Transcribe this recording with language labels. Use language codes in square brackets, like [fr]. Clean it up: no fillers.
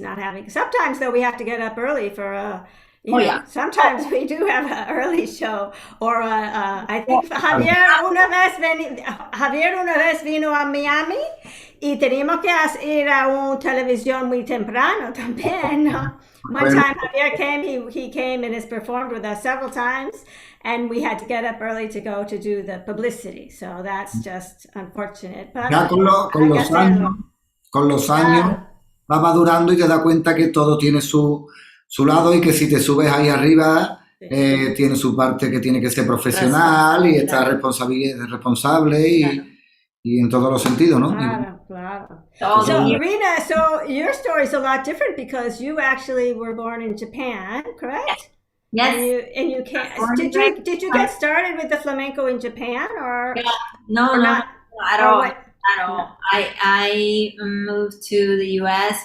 [en] Not having sometimes though we have to get up early for you know, sometimes we do have an early show, or I think Javier [es] una vez vino a Miami y teníamos que ir a una televisión muy temprano también, ¿no? [en] One time Javier came, he came and has performed with us several times, and we had to get up early to go to do the publicity, so that's just unfortunate. But [es] Ya con los años va madurando y te das cuenta que todo tiene su lado y que si te subes ahí arriba tiene su parte que tiene que ser profesional y estar responsable y en todos los sentidos, ¿no? Claro. [en] So Rhina, so your story is a lot different because you actually were born in Japan, correct? Yes. And you can't. Did you get started with the flamenco in Japan or no, not at all? At all. No. I moved to the U.S.